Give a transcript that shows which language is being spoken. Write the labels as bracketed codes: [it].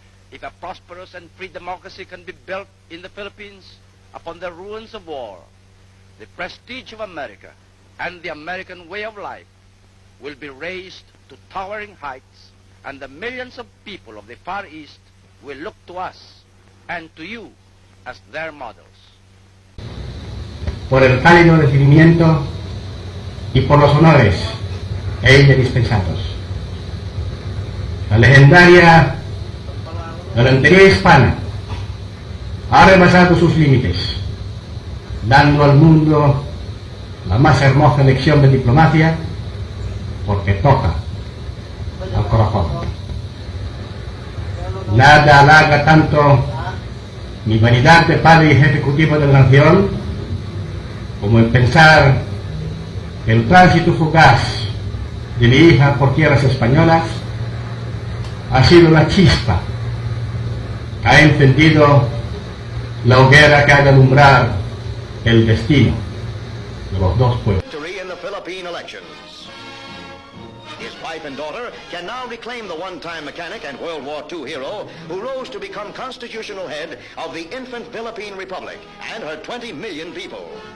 [en] If a prosperous and free democracy can be built in the Philippines upon the ruins of war, the prestige of America and the American way of life will be raised to towering heights, and the millions of people of the Far East will look to us and to you as their models. [es] Por el cálido recibimiento y por los honores e indispensados. La legendaria galantería hispana ha rebasado sus límites, dando al mundo la más hermosa lección de diplomacia, porque toca al corazón. Nada halaga tanto mi vanidad de padre y ejecutivo de la nación como el pensar que el tránsito fugaz de mi hija por tierras españolas ha sido una chispa, ha encendido la hoguera que ha de alumbrar el destino de los dos pueblos. [en] Victory in the Philippine elections. His wife and daughter can now reclaim the one-time mechanic and World War II hero who rose to become constitutional head of the infant Philippine Republic and her 20 million people.